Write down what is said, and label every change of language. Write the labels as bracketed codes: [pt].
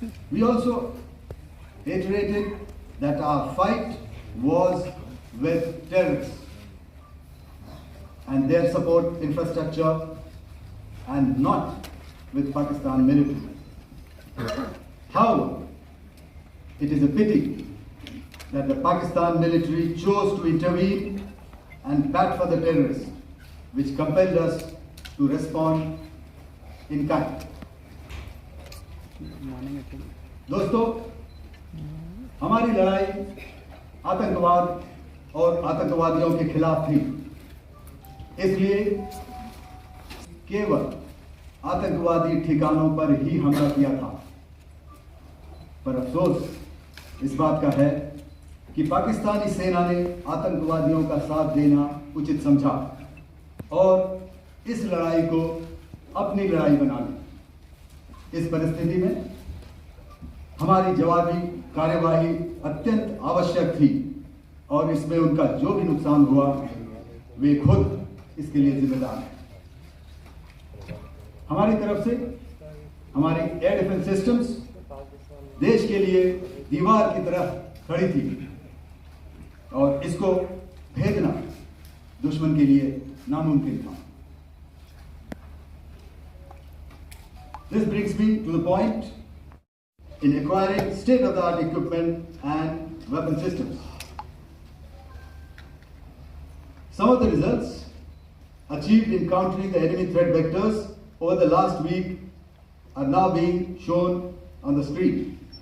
[en] We also reiterated that our fight was with terrorists and their support infrastructure and not with Pakistan military. However, it is a pity that the Pakistan military chose to intervene and bat for the terrorists, which compelled us to respond in kind. [hi] दोस्तों, हमारी लड़ाई आतंकवाद और आतंकवादियों के खिलाफ थी। इसलिए केवल आतंकवादी ठिकानों पर ही हमला किया था। पर अफसोस इस बात का है कि पाकिस्तानी सेना ने आतंकवादियों का साथ देना उचित समझा और इस लड़ाई को अपनी लड़ाई बना ली। इस परिस्थिति में हमारी जवाबी कार्यवाही अत्यंत आवश्यक थी और इसमें उनका जो भी नुकसान हुआ वे खुद इसके लिए जिम्मेदार हैं। हमारी तरफ से हमारी एयर डिफेंस सिस्टम्स देश के लिए दीवार की तरह खड़ी थी और इसको भेदना दुश्मन के लिए नामुमकिन था। [en] This brings me to the point in acquiring state-of-the-art equipment and weapon systems. Some of the results achieved in countering the enemy threat vectors over the last week are now being shown on the screen.